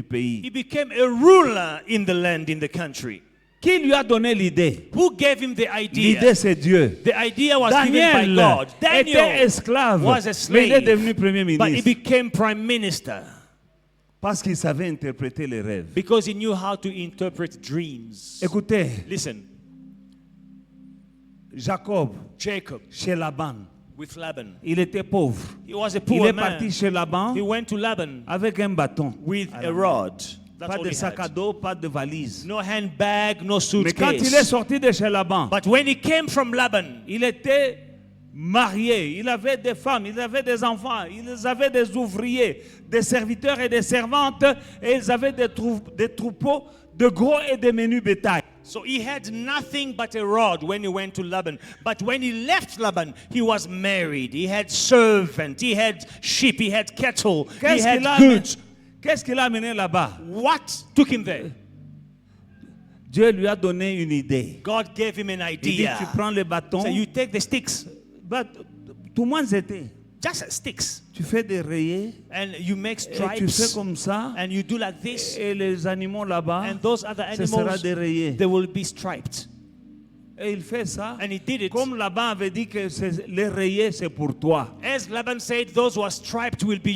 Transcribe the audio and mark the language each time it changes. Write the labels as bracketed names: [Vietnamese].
[English] He [French] pays. [English] became a ruler in the land, in the country. [French] Qui lui a donné l'idée? [English] Who gave him the idea? [French] L'idée, c'est Dieu. [English] The idea was given by [French] Daniel [English] God. [French] était [English] Daniel [French] esclave, [English] was a [French] mais il est [English] slave, [French] devenu premier [English] but he [French] ministre [English] became prime minister [French] parce qu'il savait interpréter les rêves. [English] because he knew how to interpret dreams. [French] Écoutez, [English] Listen, [French] Jacob, [English] Jacob [French] chez Laban, [English] with Laban. [French] il était pauvre. [English] He was a [French] Il [English] poor [French] est [English] man. [French] parti chez Laban [English] He went to Laban [French] avec un bâton. [English] with [French] à [English] a [French] la main. [English] rod. That's [French] Pas [English] all [French] de [English] he [French] sac à [English] had. [French] dos, pas de valise. [English] No handbag, no [French] Mais quand il est [English] suitcase. [French] sorti de chez Laban, [English] But when he came from Laban, [French] il était marié, il avait des femmes, il avait des enfants, ils avaient des ouvriers, des serviteurs et des servantes, et ils avaient des troupeaux de gros et de menus bétail. [English] so he had nothing but a rod when he went to Laban. But when he left Laban, he was married. He had servant, he had sheep, he had cattle, he had goods. [French] Qu'est-ce qu'il a amené là-bas? [English] What took him there? [French] Dieu lui a donné une idée. [English] God gave him an [French] Il dit, [English] idea. [French] tu prends le bâton, [English] So you take the sticks, [French] tout le monde était. [English] just sticks, [French] Tu fais des rayés, [English] and you make [French] et tu fais [English] stripes, [French] comme ça, [English] and you do like this, [French] et les animaux là-bas, [English] and those other [French] ce sera [English] animals, [French] des rayés. [English] they will be striped. [French] Et il fait ça, [English] And he did it. [French] comme Laban avait dit que les rayés c'est pour toi. [English] As Laban said, those who are striped will be